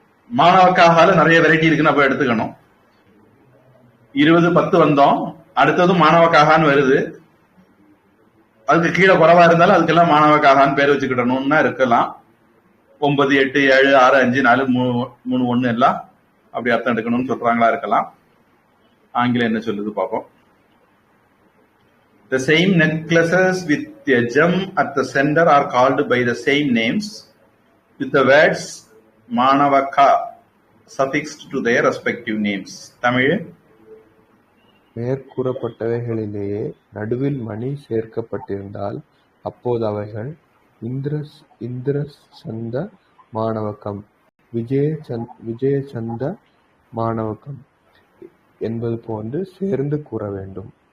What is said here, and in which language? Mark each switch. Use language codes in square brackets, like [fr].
[ta] மாணவக்காக நிறைய வெரைட்டி இருக்குன்னு அப்ப எடுத்துக்கணும். 20, 10 வந்தோம், அடுத்ததும் மாணவக்காகான்னு வருது. அதுக்கு கீழே குறைவா இருந்தாலும் அதுக்கெல்லாம் மாணவக்காகான்னு பேர் வச்சுக்கிடணும்னா இருக்கலாம். 9, 8, 7, 6, 5, 4, 3, 1 எல்லாம் அப்படி அர்த்தம் எடுக்கணும்னு சொல்றாங்களா இருக்கலாம். ஆங்கிலம் என்ன சொல்லுது பார்ப்போம். [en] The same necklaces with a gem at the center are called by the same names with the words Manavaka suffixed to their respective names. [ta] Tamil. மேற்கூறப்பட்டவைகளிலேயே நடுவில் மணி சேர்க்கப்பட்டிருந்தால் அப்போது அவைகள் இந்திரசந்த மாணவகம், விஜயசந்த மாணவகம் என்பது போன்று சேர்ந்து கூற வேண்டும்.